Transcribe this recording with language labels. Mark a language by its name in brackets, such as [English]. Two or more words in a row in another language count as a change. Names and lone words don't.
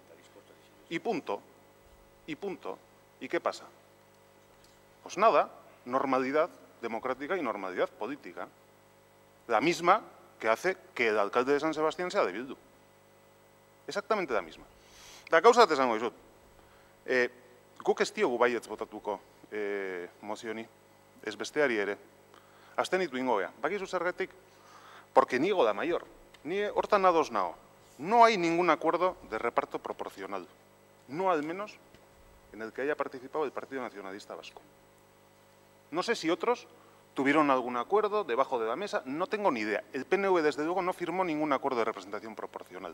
[Spanish] Y punto. ¿Y qué pasa? Pues nada, normalidad democrática y normalidad política. La misma que hace que el alcalde de San Sebastián sea de Bildu. Exactamente la misma. La causa te [Basque] esango dizut. Guk ez diogu baietz botatuko mozioni, ez besteari ere. Abstenitu ingo gea. Bakizu zergatik, [Spanish] porque niego la mayor. [Basque] Ni hortan ados nao. [Spanish] No hay ningún acuerdo de reparto proporcional. No al menos en el que haya participado el Partido Nacionalista Vasco. No sé si otros tuvieron algún acuerdo debajo de la mesa, no tengo ni idea. El PNV, desde luego, no firmó ningún acuerdo de representación proporcional.